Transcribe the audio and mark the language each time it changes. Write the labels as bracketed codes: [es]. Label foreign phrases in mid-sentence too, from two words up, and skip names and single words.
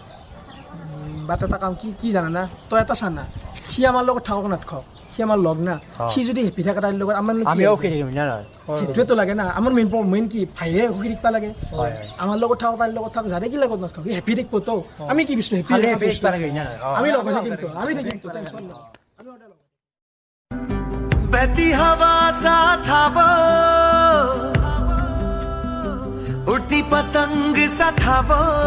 [as] বাট এটা কাম কি জানানা তই এটা চানা সি আমাৰ লগত থাকক নাথাকক সি আমাৰ লগ না সি যদি হেপি থাকে তাইৰ লগত আমাৰ আমিও সুখী থাকিম নহয় সেইটোৱেতো লাগে না আমাৰ মেইন কি ভাইয়ে সুখী থাকিব লাগে হয় হয় আমাৰ লগত থাকক তাইৰ লগত থাকক যাৰে কি লগত নাথাকক সি হেপি থাকিব তো আমি কি বিচাৰো খালি হেপি ফেচ পাৰ গৈ নহয় আমি লগ হৈ থাকিম তো আমি থাকিম তো টেনশ্যন নাই [hi] बहती हवा सा था वो उड़ती पतंग सा था वो